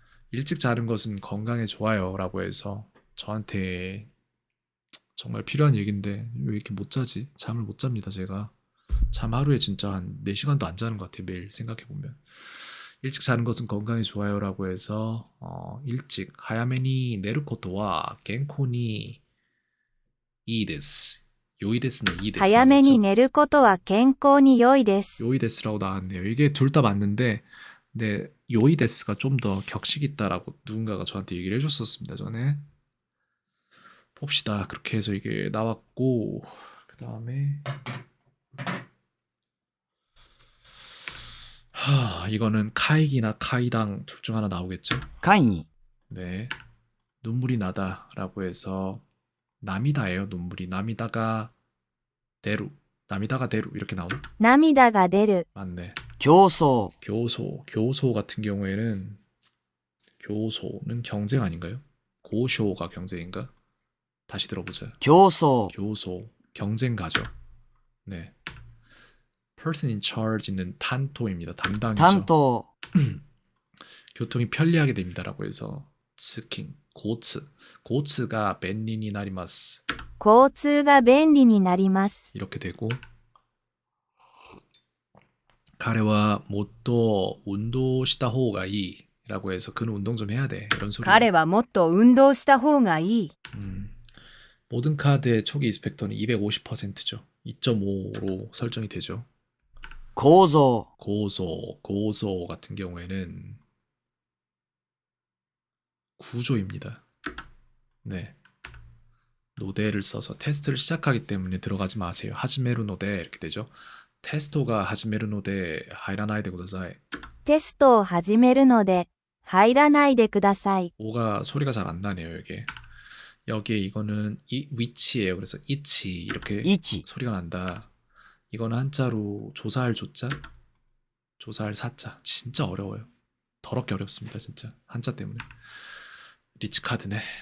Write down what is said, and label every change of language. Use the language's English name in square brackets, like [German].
[Korean] 일찍 자는 것은 건강에 좋아요 라고 해서 저한테 정말 필요한 얘기인데 왜 이렇게 못 자지? 잠을 못 잡니다. 제가 잠 하루에 진짜 한 4시간도 안 자는 것 같아요. 매일 생각해보면 일찍 자는 것은 건강에 좋아요 라고 해서 일찍 [Japanese] 하야메니 네르코토와 겐코니 이데스 [Korean] 요이데스는 이데스 [Japanese] 早めに寝ることは健康に良いです。 [Korean] 요이데스라고 나왔네요. 이게 둘 다 맞는데 근데 요이데스가 좀 더 격식 있다라고 누군가가 저한테 얘기를 해줬었습니다. 전에 봅시다. 그렇게 해서 이게 나왔고 그 다음에 이거는 카이기나 카이당 둘 중 하나 나오겠죠? [Japanese] 会議。 [Korean] 네. 눈물이 나다라고 해서 나미다예요. 눈물이 [Japanese] 나미다가 데루 나미다가 데루 [Korean] 이렇게 나오나? [Japanese] 涙が出る。 [Korean] 맞네. [Japanese] 競争、 [Korean] 교소 같은 경우에는 교소는 경쟁 아닌가요? 고쇼가 경쟁인가? 다시 들어보자. [Japanese] 競争、 [Korean] 교소 경쟁가죠. 네. [English] person in charge [Korean] 는 탄토입니다. 담당이죠. [Japanese] 担当、 [Korean] 교통이 편리하게 됩니다라고 해서 [Japanese] 스킹 고츠가 벤린이 나리마스 交通が便利になります。 [Korean] 이렇게 되고 [Japanese] 가레와 못도 운동 시다 호가이 [Korean] 라고 해서 그는 운동 좀 해야 돼 이런 소리. [Japanese] 彼はもっと運動した方がいい。 [Korean] 모든 카드의 초기 이스펙터는 250%죠. 2.5로 설정이 되죠. [Japanese] 構造、 [Korean] 고소 같은 경우에는 구조입니다. 네. 노데를 써서 테스트를 시작하기 때문에 들어가지 마세요. [Japanese] 하지메루 노데 [Korean] 이렇게 되죠. [Japanese] 테스토가 하지메루 노데 하이라나이데 구다사이. テストを始めるので、入らないでください。 [Korean] 오가 소리가 잘 안 나네요, 여기에. 여기에 이거는 이 위치예요. 그래서 이치 이렇게 [Japanese] 位置、 [Korean] 소리가 난다. 이거는 한자로 조사할 조자, 조사할 사자. 진짜 어려워요. 더럽게 어렵습니다, 진짜. 한자 때문에. 리치 카드네.